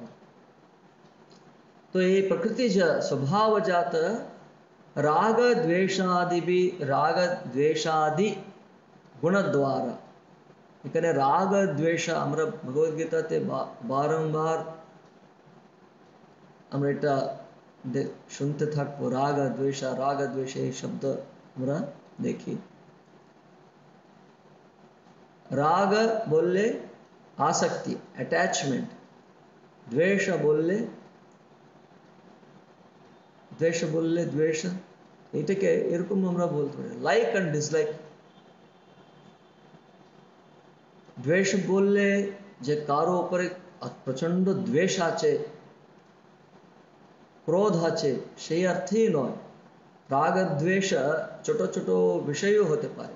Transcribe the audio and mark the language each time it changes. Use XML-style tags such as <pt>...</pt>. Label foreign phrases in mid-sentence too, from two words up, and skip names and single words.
<bn>তো এই প্রকৃতি স্বভাবজাত রাগ দ্বেষাদি গুণ দ্বারা, এখানে রাগ দ্বেষ আমরা ভগবদ্গীতাতে বারংবার আমরা এটা শুনতে থাকবো, রাগ দ্বেষ এই শব্দ আমরা দেখি। রাগ বললে আসক্তি अटैचमेंट, দ্বেষ বললে দ্বেষ, এটাকে এরকম আমরা বলতে পারি</bn> <en>like and dislike.</en> <bn>দ্বেষ বললে যে কারো উপরে প্রচন্ড দ্বেষ আছে, ক্রোধ আছে, সেই অর্থেই নয়। রাগ দ্বেষ ছোট ছোট বিষয়ও হতে পারে।</bn>